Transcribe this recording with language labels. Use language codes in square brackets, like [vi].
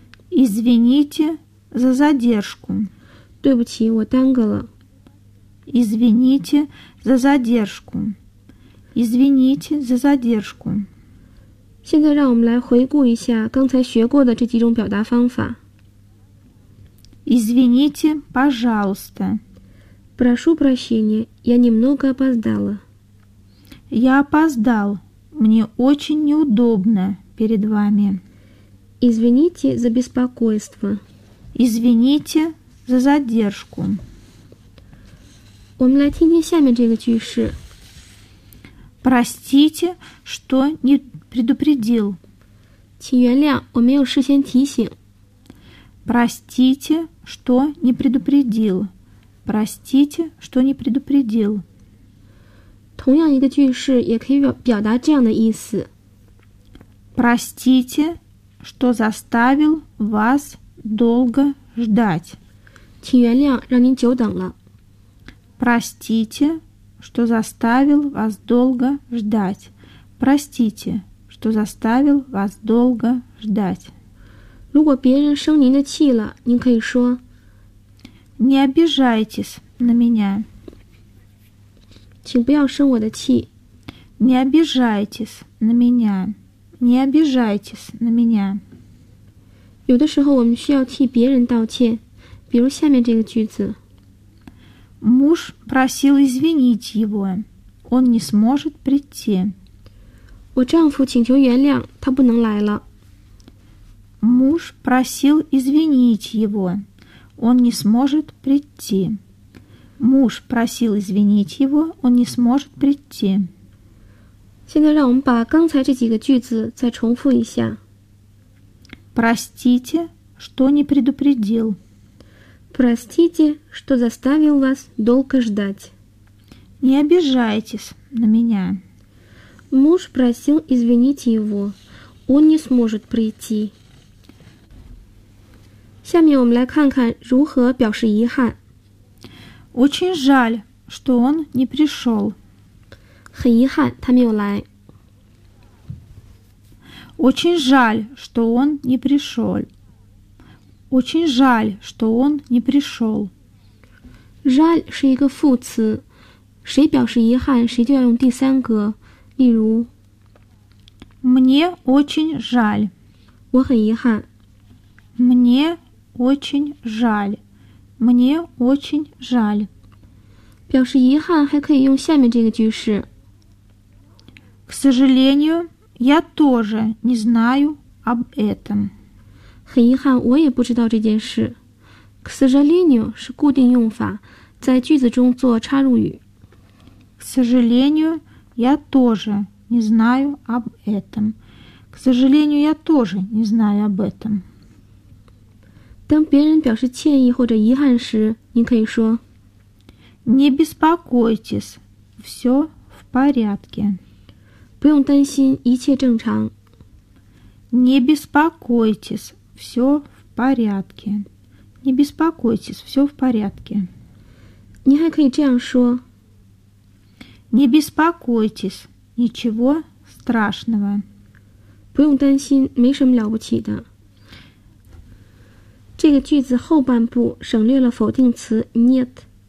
[ru] Извините за задержку. [zh] 对不起，我耽搁了。 [ru] Извините за задержку. Извините за задержку. [zh] 现在让我们来回顾一下刚才学过的这几种表达方法。 [ru] Извините, пожалуйста. Прошу прощения, я немного опоздала. Я опоздал. Мне очень неудобно перед вами. Извините за беспокойство. Извините за задержку. [zh] 我们来听听下面这个句式。 [ru] Простите, что не предупредил. [zh] 请原谅，我没有事先提醒。 [ru] Простите, что не предупредил. Простите, что не предупредил. [zh] 同样一个句式也可以表达这样的意思。 [ru] Простите, что заставил вас долго ждать. [zh] 请原谅，让您久等了。 [ru] Простите, что заставил вас долго ждать. Простите, что заставил вас долго ждать. [zh] 如果别人生您的气了，您可以说 [ru] Не обижайтесь на меня. [zh] 请不要生我的气。 [ru] Не обижайтесь на меня. Не обижайтесь на меня. [zh] 有的时候我们需要替别人道歉，比如下面这个句子。 [ru] Муж просил извинить его. Он не сможет прийти. [zh] 我丈夫请求原谅，他不能来了。 [ru] Муж просил извинить его. Он не сможет прийти. Муж просил извинить его. Он не сможет прийти. [zh] 现在让我们把刚才这几个句子再重复一下。 [ru] Простите, что не предупредил. Простите, что заставил вас долго ждать. Не обижайтесь на меня. Муж просил извинить его. Он не сможет прийти. [zh] 下面我们来看看如何表示遗憾。 [ru] Очень жаль, что он не пришел. [zh] 很遗憾他没有来。 [ru] Очень жаль, что он не пришел. Очень жаль, что он не пришел. [zh] Жаль 是一个副词，谁表示遗憾，谁就要用第三个。例如 [ru] Мне очень жаль. [zh] 我很遗憾。 [ru] Мне очень жаль. Мне очень жаль. [zh] 表示遗憾还可以用下面这个句式。 [ru] К сожалению, я тоже не знаю об этом. [zh] 很遗憾，我也不知道这件事。 [ru] К сожалению [zh] 是固定用法，在句子中做插入语。 [ru] К сожалению, я тоже не знаю об этом. К сожалению, я тоже не знаю об этом. [zh] 当别人表示歉意或者遗憾时，您可以说 [ru] Не беспокойтесь, все в порядке. [zh] 不用担心，一切正常。 [ru] Не беспокойтесь. Все в порядке. Не беспокойтесь, все в порядке. [zh] 你还可以这样说。 [ru] Не беспокойтесь, ничего страшного. [zh] 不用担心，没什么了不起的。这个句子后半部省略了否定词 нет.